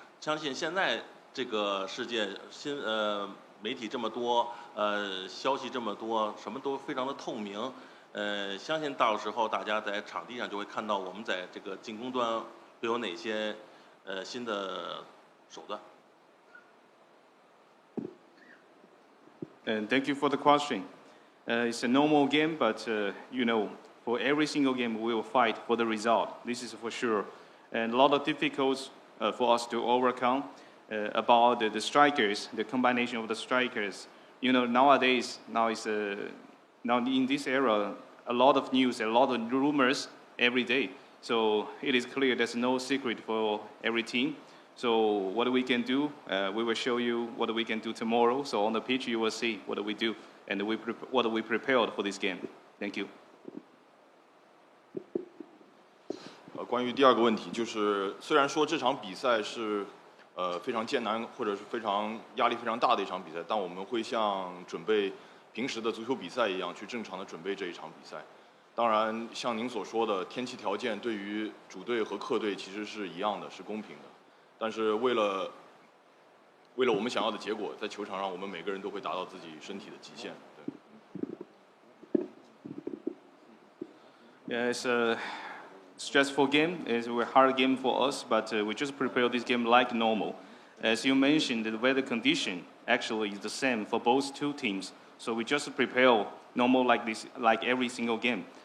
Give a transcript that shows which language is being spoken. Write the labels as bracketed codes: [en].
[zh] 相信现在这个世界媒体这么多，消息这么多，什么都非常的透明。相信到时候大家在场地上就会看到我们在这个进攻端会有哪些新的手段。 [en] And thank you for the question. It's a normal game, but for every single game we will fight for the result. This is for sure. And a lot of difficulties for us to overcome about the strikers, the combination of the strikers. Nowadays, now in this era, a lot of news, a lot of rumors every day. So it is clear there's no secret for every team. So what we can do, we will show you what we can do tomorrow. So on the pitch, you will see what we do and what we prepared for this game. Thank you. [zh] 关于第二个问题，就是虽然说这场比赛是非常艰难或者是非常压力非常大的一场比赛，但我们会像准备平时的足球比赛一样去正常的准备这一场比赛。当然，像您所说的，天气条件对于主队和客队其实是一样的，是公平的。但是为了我们想要的结果，在球场上我们每个人都会达到自己身体的极限。对。 [en] Yeah, it's a stressful game. It's a hard game for us, but we just prepare this game like normal. As you mentioned, the weather condition actually is the same for both two teams. So we just prepare normal like this, like every single game.